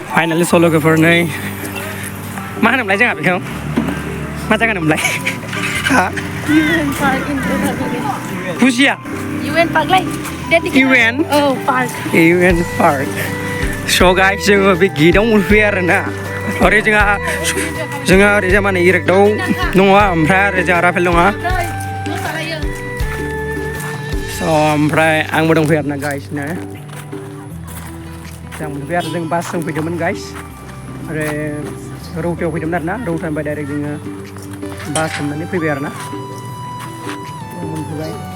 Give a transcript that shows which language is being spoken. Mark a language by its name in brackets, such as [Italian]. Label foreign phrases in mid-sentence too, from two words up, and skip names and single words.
[Bodo] finally solo lwgwpwr नै मा होनोमोनलाय जोंहा बेखौ मा जायगा होनोमोनलाय हा [English] UN Park in Udalguri [Bodo] बुजिया UN Park लाय UN Park UN Park [English] so guys [Bodo] जोङो बे गेटआव मोनफैयो आरोना ओरै जोंहा ओरैजा माने इरेक्टआव दङ ओमफ्राय ओरै जोंहा राफेल दङ so ओमफ्राय आंबो दंफैयो आरोना गाइस नो जों मोनफैयो आरो जों बासजों फैदोंमोन गाइस आरो रौतायाव फैदोंमोन आरोना रौतानिफ्राय डाइरेक्ट जोङो बास हमनानै फैबाय आरोना मोनफैबाय